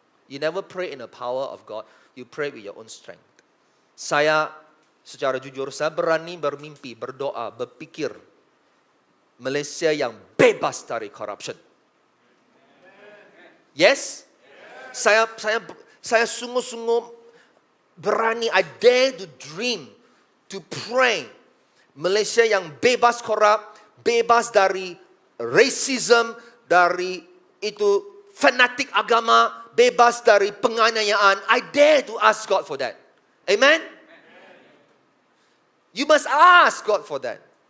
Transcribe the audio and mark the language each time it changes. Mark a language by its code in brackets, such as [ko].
[en] You never pray in the power of God. You pray with your own strength. [ms] Saya secara jujur, saya berani bermimpi, berdoa, berpikir Malaysia yang bebas dari corruption. [en] Yes? [ms] Saya sungguh-sungguh berani, [en] I dare to dream, to pray. [ms] Malaysia yang bebas korup, bebas dari racism, dari itu fanatik agama, bebas dari penganiayaan. [en] I dare to ask God for that. Amen? You must ask God for that.